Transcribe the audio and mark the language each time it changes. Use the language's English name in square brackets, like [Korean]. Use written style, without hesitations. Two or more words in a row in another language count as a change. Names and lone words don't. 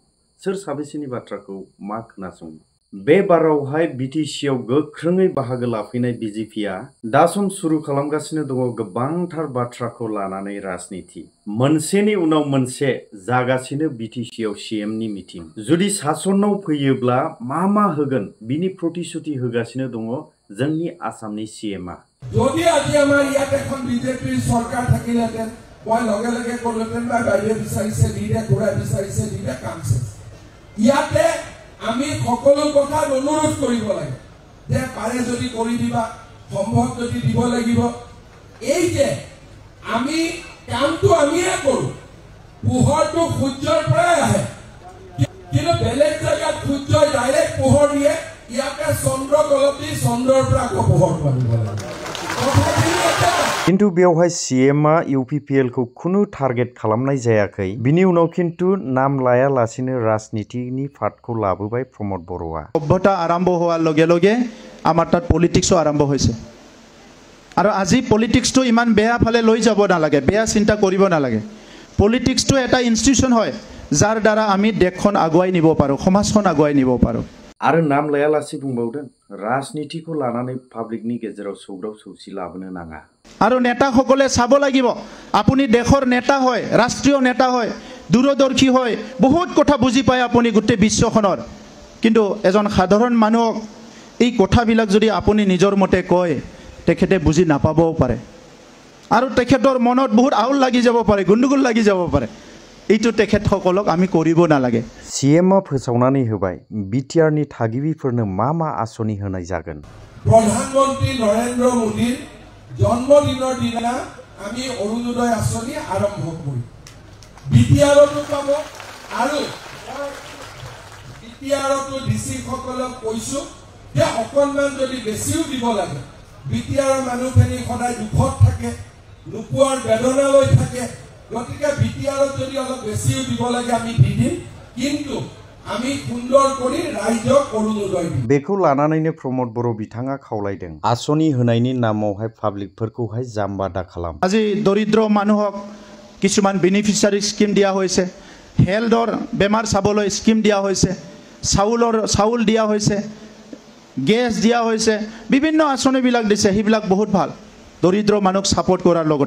[Bodo] सोर साबेसेनि बाथ्राखौ मा खोनासङो? बे बारावहाय बिटिसियाव गोख्रोङै बाहागो लाफैनाय बिजेपिआ दा सम सुरु खालामगासिनो दङ गोबांथार बाथ्राखौ लानानै राजनीति। मोनसेनि उनाव मोनसे जागासिनो बिटिसियाव सीएमनि मिटिं। जुदि शासनाव फैयोब्ला मा होगोन बिनि प्रतिश्रुति होगासिनो दङ जोंनि आसामनि सीएमआ। [Assamese] যদি আজি আমাৰ ইয়াত এখন বিজেপিৰ চৰকাৰ থাকিলেহেঁতেন মই লগে লগে ক'লোহেঁতেন বা বাইদেউ বিচাৰিছে লিডে ঘূৰাই বিচাৰিছে লিডে কামছে। ইয়াতে আমি সকলো কথা অনুৰোধ কৰিব লাগে যে পাৰে যদি কৰি দিবা সম্ভৱ যদি দিব লাগিব। এই যে আমি কামটো আমিয়ে কৰো পোহৰটো সূৰ্যৰ পৰাই আহে কিন্তু বেলেগ জায়গাত সূৰ্যই ডাইৰেক্ট পোহৰ দিয়ে ইয়াতে চন্দ্ৰ গলতি চন্দ্ৰৰ পৰা পোহৰ পাব লাগে। [Bodo] किन्तु बेवहाय सीएमआ यूपीपीएल को खुनु टार्गेट खालामनाय जायाखै। बिनि उनाव किन्तु नाम लायालासिनो राजनीतिनि फाटखौ लाबोबाय प्रमोद बर'आ। [Assamese] সভ্যতা আৰম্ভ হোৱাৰ লগে লগে আমাৰ তাত পলিটিক্সও আৰম্ভ হৈছে আৰু আজি পলিটিক্সটো ইমান বেয়া ফালে লৈ যাব নালাগে, বেয়া চিন্তা কৰিব নালাগে। পলিটিক্সটো এটা ইনষ্টিটিউচন হয় যাৰ দ্বাৰা আমি দেশখন আগুৱাই নিব পাৰোঁ, সমাজখন আগুৱাই নিব পাৰোঁ। [Bodo] आरो नाम लायालासे बुंबावदों राजनीतिखौ लानानै पाब्लिकनि गेजेराव सौग्राव सौसि लाबोनो नाङा। [Assamese] আৰু নেতাসকলে চাব লাগিব আপুনি দেশৰ নেতা হয়, ৰাষ্ট্ৰীয় নেতা হয়, দূৰদৰ্শী হয়, বহুত কথা বুজি পায় আপুনি গোটেই বিশ্বখনৰ। কিন্তু এজন সাধাৰণ মানুহক এই কথাবিলাক যদি আপুনি নিজৰ মতে কয় তেখেতে বুজি নাপাবও পাৰে আৰু তেখেতৰ মনত বহুত আউল লাগি যাব পাৰে, গুণ্ডগোল লাগি যাব পাৰে। এইটো তেখেতসকলক আমি কৰিব নালাগে। [Bodo] सीएमआ फोसावनानै होबाय बिटिआरनि थागिबिफोरनो मा आसनि होनाय जागोन। [Assamese] প্ৰধানমন্ত্ৰী নৰেন্দ্ৰ মোদীৰ জন্মদিনৰ দিনা আমি অৰুণোদয় আঁচনি আৰম্ভ কৰিম। বিটিআৰটো পাব আৰু বিটিআৰটো ডিসি সকলক কৈছো যে অকণমান যদি বেছিও দিব লাগে বিটিআৰৰ মানুহখিনি সদায় দুখত থাকে, নোপোৱাৰ বেদনা লৈ থাকে। গতিকে বিটিআৰত যদি অলপ বেছিও দিব লাগে আমি দি দিম কিন্তু আমি সুন্দৰ কৰি ৰাইজক অৰুণোদয় দিম। [Bodo] बेखौ लानानैनो प्रमोद बर' बिथाङा खावलायदों आसनि होनायनि नामावहाय पाब्लिकफोरखौहाय जाम्बा दाखालाम। [Assamese] আজি দৰিদ্ৰ মানুহক কিছুমান বেনিফিচিয়াৰী স্কিম দিয়া হৈছে, হেল্থৰ বেমাৰ চাবলৈ স্কিম দিয়া হৈছে, চাউল দিয়া হৈছে, গেছ দিয়া হৈছে, বিভিন্ন আঁচনিবিলাক দিছে, সেইবিলাক বহুত ভাল দৰিদ্ৰ মানুহক ছাপোৰ্ট কৰাৰ লগতে।